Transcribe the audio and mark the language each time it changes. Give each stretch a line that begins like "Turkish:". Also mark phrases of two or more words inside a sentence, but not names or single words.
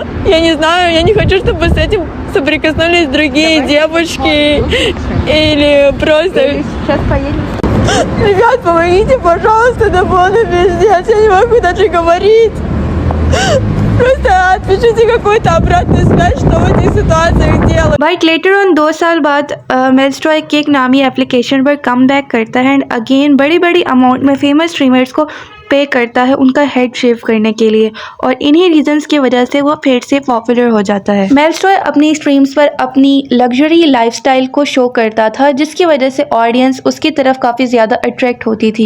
Russian: Я не знаю, я не хочу, чтобы с этим соприкоснулись другие девушки или просто... Сейчас поедем. Ребят, помогите, пожалуйста, это полный пиздец, я не могу даже говорить. Просто отпишите какую-то обратную связь, что в этих ситуациях делать.
English: but later on
Hindi: 2 साल बाद मेल्स्ट्रॉय केक नामी एप्लीकेशन पर
English: come back
Hindi: करता है
English: and again
Hindi: बड़ी बड़ी अमाउंट में
English: famous streamers
Hindi: को पे करता है उनका
English: head shave
Hindi: करने के लिए, और इन्हीं रीजंस की वजह से वो फिर से पॉपुलर हो जाता है। मेल्स्ट्रॉय अपनी स्ट्रीम्स पर अपनी
English: luxury lifestyle
Hindi: को शो करता था, जिसकी वजह से ऑडियंस उसकी तरफ काफ़ी ज़्यादा अट्रैक्ट होती थी।